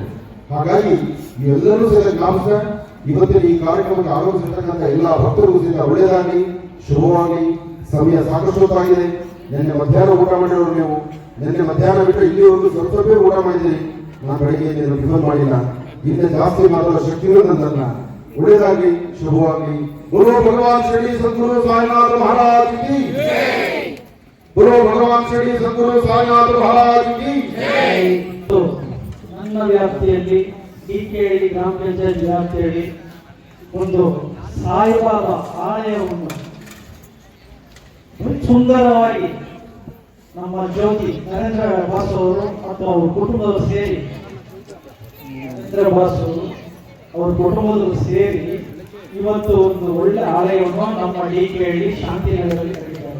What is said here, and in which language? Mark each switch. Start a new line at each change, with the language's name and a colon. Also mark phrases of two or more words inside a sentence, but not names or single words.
Kannada: ಹಾಗಾಗಿ ಇವೆಲ್ಲರೂ ಸೇರಿ ಜ್ಞಾಪಿಸ ಇವತ್ತಿನ ಈ ಕಾರ್ಯಕ್ರಮಕ್ಕೆ ಆಗಮಿಸಿರ್ತಕ್ಕಂಥ ಎಲ್ಲ ಭಕ್ತರಿಗೂ ಸಹಿತ ಒಳ್ಳೆಯದಾಗಲಿ, ಶುಭವಾಗಿ. ಸಮಯ ಸಾಕಷ್ಟು ಹೊತ್ತಾಗಿದೆ. ನಿನ್ನೆ ಮಧ್ಯಾಹ್ನ ಊಟ ಮಾಡಿರೋರು ನೀವು. ನಿನ್ನೆ ಮಧ್ಯಾಹ್ನ ಬಿಟ್ಟರೆ ಇಲ್ಲಿವರೆಗೂ ಸ್ವಲ್ಪ ಊಟ ಮಾಡಿದ್ದೀರಿ. ನಾನು ಬೆಳಗ್ಗೆ ಟಿಫನ್ ಮಾಡಿಲ್ಲ. ಇನ್ನೇ ಜಾಸ್ತಿ ಮಾತಾಡೋ ಶಕ್ತಿಯೂ ನನ್ನಲ್ಲ. ಒಳ್ಳೆಯದಾಗಲಿ, ಶುಭವಾಗಿ.
Hindi: बोलो भगवान श्री सद्गुरु साईनाथ महाराज की जय। बोलो भगवान श्री सद्गुरु साईनाथ महाराज की जय।
Kannada: ನನ್ನ ವ್ಯಾಪ್ತಿಯಲ್ಲಿ ಡಿಕೆಹಳ್ಳಿ ಗ್ರಾಮ ಪಂಚಾಯತ್ ವ್ಯಾಪ್ತಿಯಲ್ಲಿ ಒಂದು ಸಾಯಿಬಾಬಾ ಆಲಯವನ್ನು ಸುಂದರವಾಗಿ ನಮ್ಮ ಜ್ಯೋತಿ ನರೇಂದ್ರ ಬಾಸ್ ಅವರು ಮತ್ತು ಅವರ ಕುಟುಂಬದವರು ಸೇರಿ, ನರೇಂದ್ರ ಬಾಸ್ ಅವರು ಅವರ ಕುಟುಂಬದವರು ಸೇರಿ ಇವತ್ತು ಒಂದು ಒಳ್ಳೆ ಆಲಯವನ್ನು ನಮ್ಮ ಡಿಕೆಹಳ್ಳಿ ಶಾಂತಿನಗರದಲ್ಲಿ ಕಟ್ಟಿದ್ದಾರೆ.